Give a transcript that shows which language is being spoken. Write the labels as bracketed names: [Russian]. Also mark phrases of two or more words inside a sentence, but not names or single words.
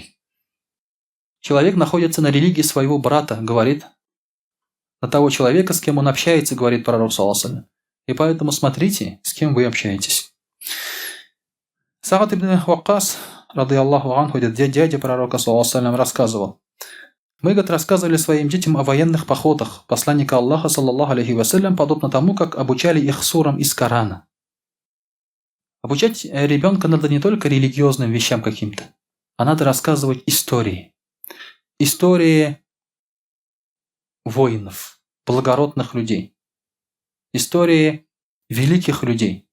[Russian] Человек находится на религии своего брата, говорит, на того человека, с кем он общается, говорит пророк ﷺ. И поэтому смотрите, с кем вы общаетесь. Саад ибн Ваккас, [Arabic] رضي الله عنه, [Russian] дядя пророка ﷺ, рассказывал. Мы, рассказывали своим детям о военных походах посланника Аллаха, [Arabic] صلى الله عليه وسلم, [Russian] подобно тому, как обучали их сурам из Корана. Обучать ребенка надо не только религиозным вещам каким-то, а надо рассказывать истории. Истории воинов, благородных людей. Истории великих людей.